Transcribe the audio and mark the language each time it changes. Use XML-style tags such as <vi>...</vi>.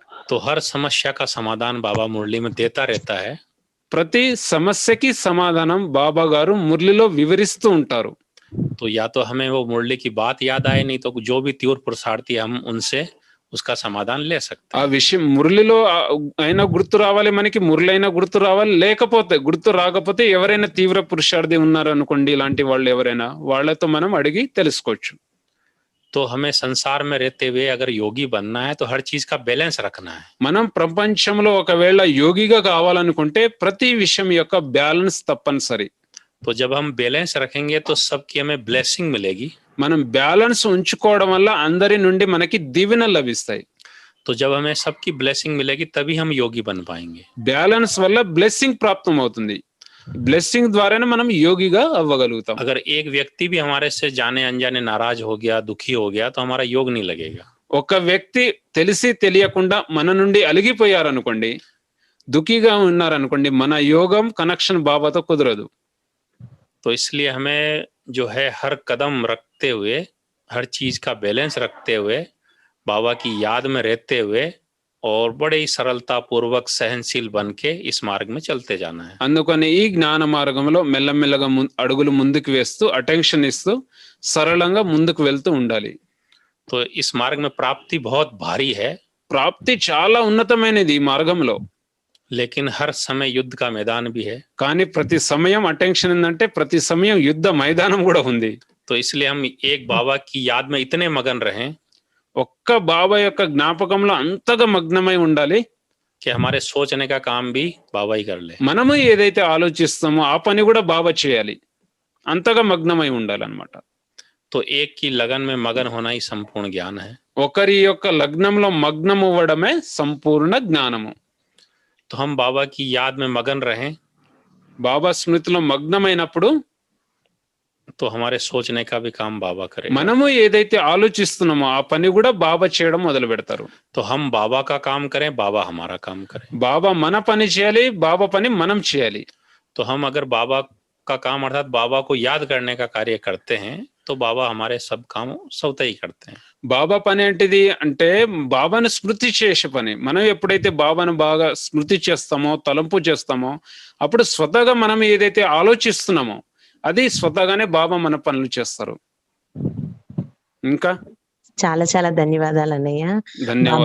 <hi>तो हर समस्या का समाधान बाबा मुरली में देता रहता है.</hi> <te>ప్రతి సమస్యకి సమాధానం బాబా గారు మురళిలో వివరిస్తూ ఉంటారు.</te> <hi>तो या तो हमें वो मुरली की बात याद आए, नहीं तो जो भी तीव्र पुरुषार्थी हम उनसे उसका समाधान ले सकते हैं.</hi> <te>ఆ విషయం మురళిలో అయినా గుర్తు రావాలి, మనకి మురళి అయినా గుర్తు రావాలి. లేకపోతే గుర్తు రాకపోతే ఎవరైనా తీవ్ర పురుషార్థి ఉన్నారు అనుకోండి, ఇలాంటి వాళ్ళు ఎవరైనా, వాళ్ళతో మనం అడిగి తెలుసుకోవచ్చు.</te> <hi>तो हमें संसार में रहते हुए अगर योगी बनना है तो हर चीज का बैलेंस रखना है.</hi> <te>మనం ప్రపంచంలో ఒకవేళ యోగిగా కావాలనుకుంటే ప్రతి విషయం యొక్క బ్యాలెన్స్ తప్పనిసరి.</te> <hi>तो जब हम बैलेंस रखेंगे तो सबकी हमें ब्लेसिंग मिलेगी.</hi> <te>మనం బ్యాలెన్స్ ఉంచుకోవడం వల్ల అందరి నుండి మనకి దీవెనలు లభిస్తాయి.</te> <hi>तो जब हमें सबकी ब्लेसिंग मिलेगी तभी हम योगी बन पाएंगे.</hi> <te>బ్యాలెన్స్ వల్ల బ్లెస్సింగ్ ప్రాప్తం అవుతుంది. బ్లెస్సింగ్ ద్వారానే మనం యోగిగా అవ్వగలుగుతాం.</te> <hi>अगर एक व्यक्ति भी हमारे से जाने अनजाने नाराज हो गया, दुखी हो गया, तो हमारा योग नहीं लगेगा.</hi> <te>ఒక వ్యక్తి తెలిసి తెలియకుండా మన నుండి అలిగిపోయారనుకోండి, దుఃఖీగా ఉన్నారనుకోండి, మన యోగం కనెక్షన్ బాబాతో కుదరదు.</te> <hi>तो इसलिए हमें जो है हर कदम रखते हुए, हर चीज का बैलेंस रखते हुए, बाबा की याद में रहते हुए और बड़े ही सरलता पूर्वक सहनशील बन के इस मार्ग में चलते जाना है.</hi> <te>అందుకని ఈ జ్ఞాన మార్గంలో మెల్లమెల్లగా అడుగులు ముందుకు వేస్తూ అటెన్షన్ ఇస్తూ సరళంగా ముందుకు వెళ్తూ ఉండాలి.</te> <hi>तो इस मार्ग में प्राप्ति बहुत भारी है.</hi> <te>ప్రాప్తి చాలా ఉన్నతమైనది ఈ మార్గంలో.</te> <hi>लेकिन हर समय युद्ध का मैदान भी है.</hi> <te>కానీ ప్రతి సమయం అటెన్షన్ ఏంటంటే ప్రతి సమయం యుద్ధ మైదానం కూడా ఉంది.</te> <hi>तो इसलिए हम एक बाबा की याद में इतने मगन रहें.</hi> <te>ఒక్క బాబా యొక్క జ్ఞాపకంలో అంతగా మగ్నమై ఉండాలి</te> <hi>कि हमारे सोचने का काम भी बाबा ही कर ले।</hi> <te>మనము ఏదైతే ఆలోచిస్తామో ఆ పని కూడా బాబా చేయాలి, అంతగా మగ్నమై ఉండాలన్నమాట.</te> <hi>तो एक की लगन में मगन होना ही संपूर्ण ज्ञान है।</hi> <te>ఒకరి యొక్క లగ్నంలో మగ్నం అవ్వడమే సంపూర్ణ జ్ఞానము.</te> <hi>तो हम बाबा की याद में मगन रहें,</hi> <te>బాబా స్మృతిలో మగ్నమైనప్పుడు</te> <hi>तो हमारे सोचने का भी काम बाबा करेगा।</hi> <te>మనము ఏదైతే ఆలోచిస్తున్నామో ఆ పని కూడా బాబా చేయడం మొదలు పెడతారు.</te> <hi>तो हम बाबा का काम करें, बाबा हमारा काम करें।</hi> <te>బాబా మన పని చేయాలి, బాబా పని మనం చేయాలి.</te> <hi>तो हम अगर बाबा का काम अर्थात बाबा को याद करने का कार्य करते हैं, तो बाबा हमारे सब काम स्वतः ही करते हैं।</hi> <te>బాబా పని ఏంటిది అంటే బాబాను స్మృతి చేసే పని. మనం ఎప్పుడైతే బాబాను బాగా స్మృతి చేస్తామో, తలంపు చేస్తామో, అప్పుడు స్వతహాగా మనం ఏదైతే ఆలోచిస్తున్నామో అది స్వతహాగానే బాబా మన పనులు చేస్తారు. ఇంకా చాలా చాలా ధన్యవాదాలు అన్నయ్య. ధన్యవాదాలు.</te>